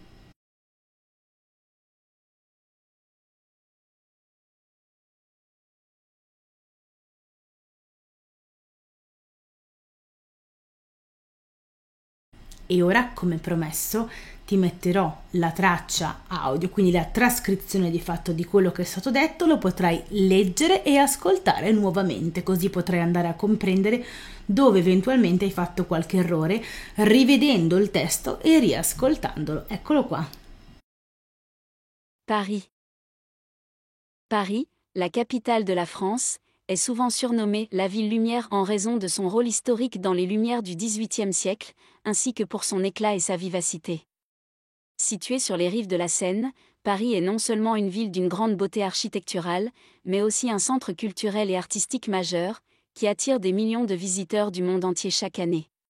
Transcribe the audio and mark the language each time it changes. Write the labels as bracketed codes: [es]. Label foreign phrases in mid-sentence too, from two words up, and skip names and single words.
[it] E ora, come promesso, ti metterò la traccia audio, quindi la trascrizione di fatto di quello che è stato detto, lo potrai leggere e ascoltare nuovamente, così potrai andare a comprendere dove eventualmente hai fatto qualche errore, rivedendo il testo e riascoltandolo. Eccolo qua. [fr] Paris. Paris, la capitale de la France, est souvent surnommée la ville lumière en raison de son rôle historique dans les Lumières du XVIIIe siècle, ainsi que pour son éclat et sa vivacité. Située sur les rives de la Seine, Paris est non seulement une ville d'une grande beauté architecturale, mais aussi un centre culturel et artistique majeur, qui attire des millions de visiteurs du monde entier chaque année.